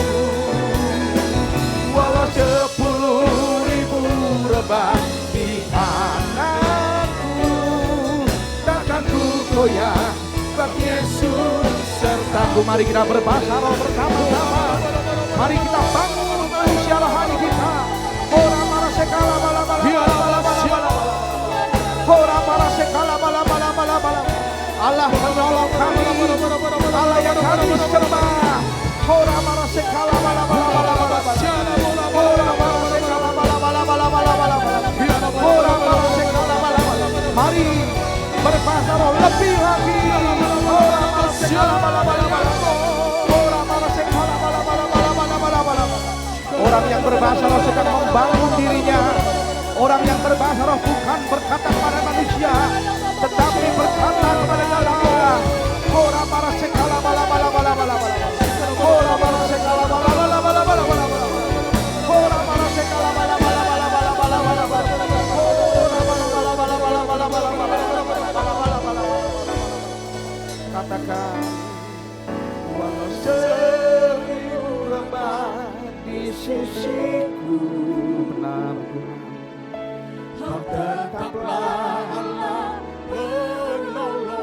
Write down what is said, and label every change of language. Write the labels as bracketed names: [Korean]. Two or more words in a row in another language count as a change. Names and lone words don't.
[Indonesian] Walau 10.000 rebah di kananku, takkan ku goyah, sebab Yesus sertaku. Mari kita berbahasa roh bersama-sama. Mari kita bangun manusia rohani kita. Ora para sekala bala bala bala bala. Ora para sekala bala bala bala bala. Allah menolong kami, Allah yang kami sembah. Ora para sekala bala bala bala bala. Ora para sekala bala bala bala bala bala. Ora para sekala bala bala. Mari berbahasa roh lebih lagi. Ora para sekala bala bala bala. Ora para sekala bala bala bala bala bala. Orang yang berbahasa roh sedang membangun dirinya. Orang yang berbahasa roh bukan berkata kepada manusia, tetapi berkata kepada Allah. Ora para sekala bala bala bala bala bala. Ora para sekala bala bala bala bala bala. Ora para sekala bala bala bala bala bala bala bala. Ora bala bala bala bala bala bala bala bala. Katakan, walau 1000 rebah di sisiku, benar kau tetaplah Allah penolong.